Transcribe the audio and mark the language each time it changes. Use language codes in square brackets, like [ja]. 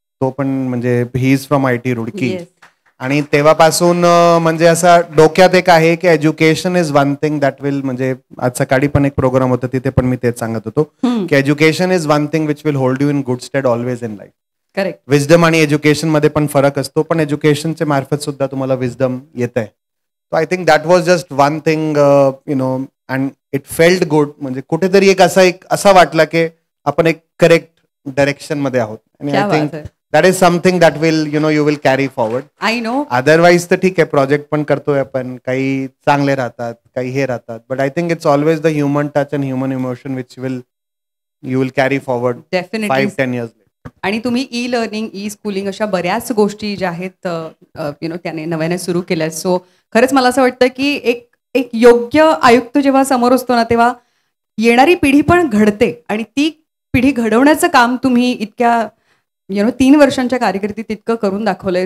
[mr] तो पण म्हणजे [en] He is from IIT Roorkee. [mr] आणि तेव्हापासून म्हणजे असं डोक्यात एक आहे की [en] education is one thing that will, [mr] म्हणजे आज सकाळी पण एक प्रोग्राम होता तिथे पण मी तेच सांगत होतो की [en] Education is one thing which will hold you in good stead always in life. [mr] Correct. Wisdom आणि एज्युकेशन मध्ये पण फरक असतो, पण एज्युकेशनच्या मार्फत सुद्धा तुम्हाला विजडम येत आहे. [en] So I think that was just one thing and it felt good. [mr] म्हणजे कुठेतरी एक असा वाटला की आपण एक करेक्ट डायरेक्शन मध्ये आहोत. [en] आणि I think that is something that will you will carry forward. I know. Otherwise [mr] तर ठीक आहे, प्रोजेक्ट पण करतोय आपण, काही चांगले राहतात, काही हे राहतात, [en] but I think it's always the human touch and human emotion which you will carry forward. Definitely. 5-10 years later. [mr] आणि तुम्ही e-learning, e-schooling अशा बऱ्याच गोष्टी ज्या आहेत त्याने नव्याने सुरू केल्या. सो खरंच मला असं वाटतं की एक योग्य आयुक्त जेव्हा समोर असतो ना, तेव्हा येणारी पिढी पण घडते आणि ती पिढी घडवण्याचं काम तुम्ही इतक्या 3 वर्षांच्या कारकिर्दीत इतकं करून दाखवलंय.